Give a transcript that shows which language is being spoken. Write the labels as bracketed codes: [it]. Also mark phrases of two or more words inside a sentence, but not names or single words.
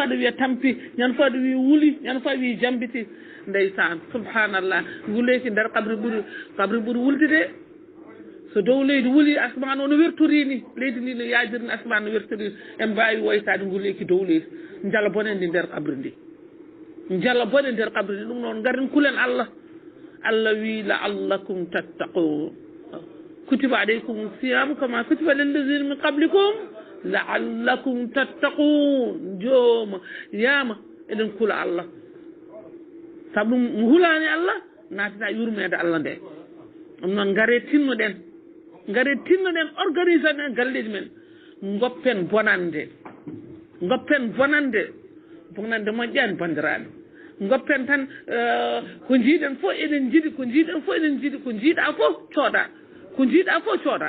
[ff] aɗa wiya tampi ñande fof aɗa wiya wuuli ñande fof aɗa wiya jambiti ndeysan subhanallah nguleyki nder kabri ɓuuri wulde so dow leydi wuuli asman o no wertorini leydi ndi no yajirini asman no wertorini en mbawi woytade nguleyki dow leydi jala bone ndi nder kabri ndi jala bone nder kabri ndi ɗum noon garin kulen Allah wi [ar] لعلكم تتقون كتب عليكم الصيام كما كتب على الذين من قبلكم لعلكم تتقون [ff] jooma yama eɗen kula Allah sabu ɗum hulani Allah natata yurmede Allah nde ɗum noon gare tinnoɗen organise ɗen galleji men goppen bonande moƴƴani bandiraɓe goppen tan ko jiiɗen fof eɗen jiiɗi ko jiiɗa fof cooda